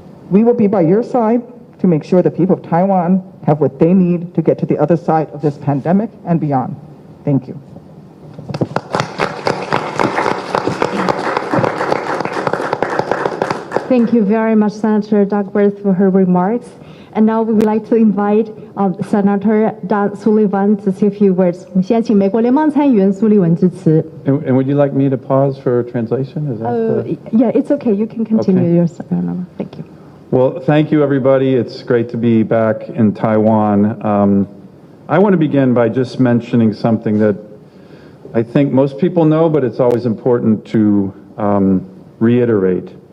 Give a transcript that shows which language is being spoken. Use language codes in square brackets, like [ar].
[en] We will be by your side to make sure the people of Taiwan have what they need to get to the other side of this pandemic and beyond. Thank you. Thank you very much, Senator Duckworth, for her remarks. And now we would like to invite Senator Doug Sullivan to say a few words. [zh] 我们现在请美国联邦参议员苏利文致辞。 [en] And would you like me to pause for translation? Is that Yeah, it's okay. You can continue your. Thank you. Well, thank you, everybody. It's great to be back in Taiwan. I want to begin by just mentioning something that I think most people know, but it's always important to reiterate.